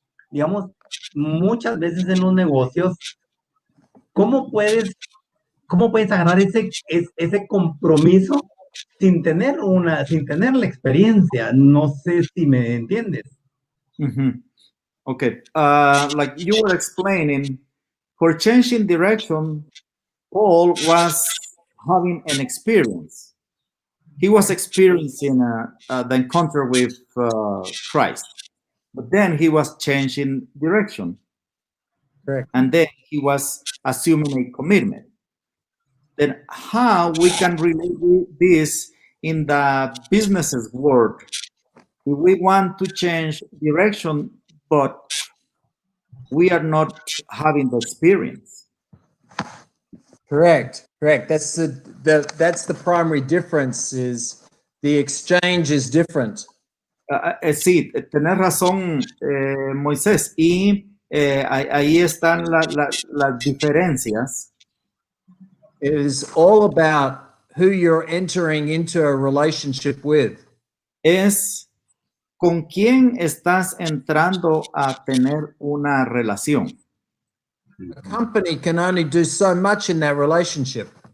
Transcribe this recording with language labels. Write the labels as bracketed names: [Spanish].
[Spanish] Digamos, muchas veces en los negocios, ¿cómo puedes agarrar ese compromiso sin tener la experiencia? No sé si me entiendes. [English] Mm-hmm. Okay. Like you were explaining, for changing direction, Paul was having an experience. He was experiencing the encounter with Christ. But then he was changing direction. Correct. And then he was assuming a commitment. Then how we can relate this in the business's world? If we want to change direction, but we are not having the experience. Correct. That's the primary difference. Is the exchange is different. [Spanish] Sí, tenés razón, Moisés, y ahí están las diferencias. [English] It is all about who you're entering into a relationship with. [Spanish] Es con quién estás entrando a tener una relación. [English] A company can only do so much in that relationship.